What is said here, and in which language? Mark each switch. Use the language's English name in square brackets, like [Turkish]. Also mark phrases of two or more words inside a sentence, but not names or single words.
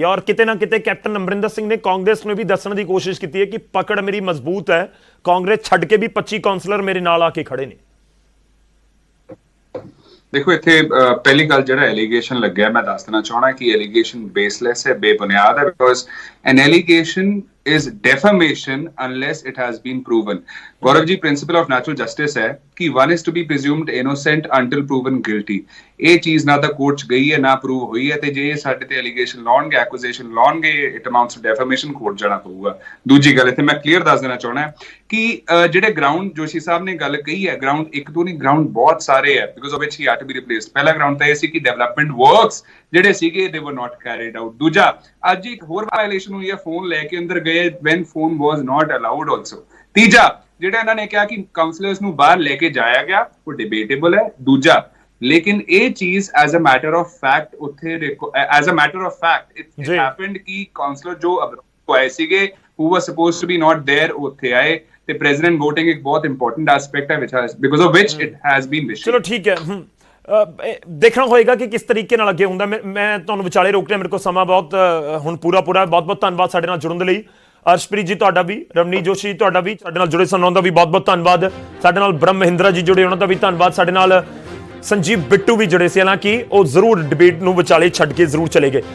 [Punjabi] ਔਰ ਕਿਤੇ ਨਾ ਕਿਤੇ ਕੈਪਟਨ ਅਮਰਿੰਦਰ ਸਿੰਘ ਨੇ ਕਾਂਗਰਸ ਨੂੰ ਵੀ ਦੱਸਣ ਦੀ ਕੋਸ਼ਿਸ਼ ਕੀਤੀ ਹੈ ਕਿ ਪਕੜ ਮੇਰੀ ਮਜ਼ਬੂਤ ਹੈ, ਕਾਂਗਰਸ ਛੱਡ ਕੇ ਵੀ 25 ਕਾਉਂਸਲਰ ਮੇਰੇ ਨਾਲ ਆ ਕੇ ਖੜੇ ਨੇ। ਦੇਖੋ ਇੱਥੇ ਪਹਿਲੀ ਗੱਲ ਜਿਹੜਾ ਐਲੀਗੇਸ਼ਨ ਲੱਗਿਆ, ਮੈਂ ਦੱਸ ਦੇਣਾ ਚਾਹਣਾ ਕਿ [English] allegation baseless [Punjabi] ਹੈ, ਬੇਬੁਨਿਆਦ ਹੈ, [English] because an allegation is defamation unless it has been proven. Gaurav ji, principle of natural justice [Hindi] है कि [English] one is to be presumed innocent until proven guilty. [Punjabi] ਇਹ ਚੀਜ਼ ਨਾ ਤਾਂ ਕੋਰਟ 'ਚ ਗਈ ਹੈ ਨਾ ਪ੍ਰੂਵ ਹੋਈ ਹੈ, ਤੇ ਜੇ ਸਾਡੇ ਤੇ ਐਲੀਗੇਸ਼ਨ ਲਾਉਣਗੇ, ਐਕੂਜ਼ੇਸ਼ਨ ਲਾਉਣਗੇ, [English] it amounts to defamation, [Punjabi] ਕੋਰਟ ਜਾਣਾ ਪਊਗਾ। ਦੂਜੀ ਗੱਲ ਇੱਥੇ ਮੈਂ ਕਲੀਅਰ ਦੱਸ ਦੇਣਾ ਚਾਹੁੰਦਾ ਕਿ ਜਿਹੜੇ ਗਰਾਊਂਡ ਜੋਸ਼ੀ ਸਾਹਿਬ ਨੇ ਗੱਲ ਕਹੀ ਹੈ, ਗਰਾਊਂਡ ਇੱਕ ਤੋਂ ਨਹੀਂ, ਗਰਾਊਂਡ ਬਹੁਤ ਸਾਰੇ ਹੈ [English] because of which he had to be replaced. [Punjabi] ਪਹਿਲਾ ਗਰਾਊਂਡ ਤਾਂ ਇਹ ਸੀ ਕਿ [English] development works [Punjabi] ਜਿਹੜੇ ਸੀਗੇ [English] they were not carried out. [Punjabi] ਦੂਜਾ, ਅੱਜ ਇੱਕ ਹੋਰ ਵਾਇਲੇਸ਼ਨ ਹੋਈ ਹੈ, ਫੋਨ ਲੈ ਕੇ ਅੰਦਰ ਗਏ [English] when phone was not allowed also। [Punjabi] ਤੀਜਾ, ਜਿਹੜਾ ਇਹਨਾਂ ਨੇ ਕਿਹਾ ਕਿ ਕਾਉਂਸਲਰਸ ਨੂੰ ਬਾਹਰ ਲੈ ਕੇ ਜਾਇਆ ਗਿਆ, ਉਹ ਡਿਬੇਟੇਬਲ ਹੈ। ਦੂਜਾ, ਲੇਕਿਨ ਇਹ ਚੀਜ਼ [English] as a matter of fact [Punjabi] ਉੱਥੇ [English] as a matter of fact it happened [Punjabi] ਕਿ ਕਾਉਂਸਲਰ ਜੋ ਆਏ ਸੀਗੇ [English] who was supposed to be not there [Punjabi] ਉੱਥੇ ਆਏ, ਤੇ [English] president voting [Punjabi] ਇੱਕ ਬਹੁਤ [English] important aspect [Punjabi] ਹੈ [English] because of which it has been wished। [Punjabi] ਚਲੋ ਠੀਕ ਹੈ, ਦੇਖਣਾ ਹੋਏਗਾ ਕਿ ਕਿਸ ਤਰੀਕੇ ਨਾਲ ਅੱਗੇ ਹੁੰਦਾ। ਮੈਂ ਤੁਹਾਨੂੰ ਵਿਚਾਲੇ ਰੋਕ ਰਿਹਾ, ਮੇਰੇ ਕੋਲ ਸਮਾਂ ਬਹੁਤ ਹੁਣ ਪੂਰਾ ਬਹੁਤ ਧੰਨਵਾਦ ਸਾਡੇ ਨਾਲ ਜੁੜਨ ਦੇ ਲਈ। ਅਰਸ਼ਪ੍ਰੀਤ ਜੀ ਤੁਹਾਡਾ ਵੀ, ਰਵਨੀਤ ਜੋਸ਼ੀ ਤੁਹਾਡਾ ਵੀ, ਸਾਡੇ ਨਾਲ ਜੁੜੇ ਸਨ ਉਹਨਾਂ ਦਾ ਵੀ ਬਹੁਤ ਧੰਨਵਾਦ। ਸਾਡੇ ਨਾਲ ਬ੍ਰਹਮ ਮਹਿੰਦਰਾ ਜੀ ਜੁੜੇ, ਉਹਨਾਂ ਦਾ ਵੀ ਧੰਨਵਾਦ। ਸਾਡੇ ਨਾਲ ਸੰਜੀਵ ਬਿੱਟੂ ਵੀ ਜੁੜੇ ਸੀ, ਹਾਲਾਂਕਿ ਉਹ ਜ਼ਰੂਰ ਡਿਬੇਟ ਨੂੰ ਵਿਚਾਲੇ ਛੱਡ ਕੇ ਜ਼ਰੂਰ ਚਲੇ ਗਏ।